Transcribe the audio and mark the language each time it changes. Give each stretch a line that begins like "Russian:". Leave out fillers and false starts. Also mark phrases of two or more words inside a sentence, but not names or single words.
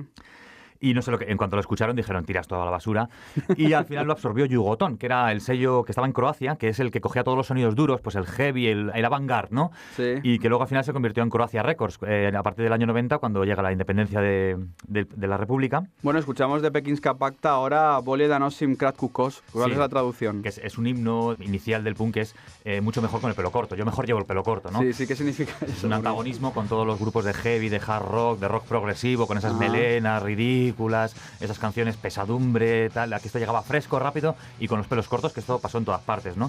Spanish: Y no sé en cuanto lo escucharon dijeron, tiras todo a la basura. Y al final lo absorbió Yugoton, que era el sello que estaba en Croacia, que es el que cogía todos los sonidos duros, pues el heavy, el avant-garde, ¿no? Sí. Y que luego al final se convirtió en Croacia Records, a partir del año 90, cuando llega la independencia de la República. Bueno, escuchamos de Pekinska Pacta ahora Bolje da nosim kratku kosu. ¿Cuál es la traducción? Que es un himno inicial del punk que es mucho mejor con el pelo corto. Yo mejor llevo el pelo corto, ¿no? Sí, sí, ¿qué significa eso? Es un antagonismo con todos los grupos de heavy, de hard rock, de rock progresivo, con esas melenas ridículas, esas canciones pesadumbre, tal. Aquí esto llegaba fresco, rápido y con los pelos cortos, que esto pasó en todas partes, ¿no?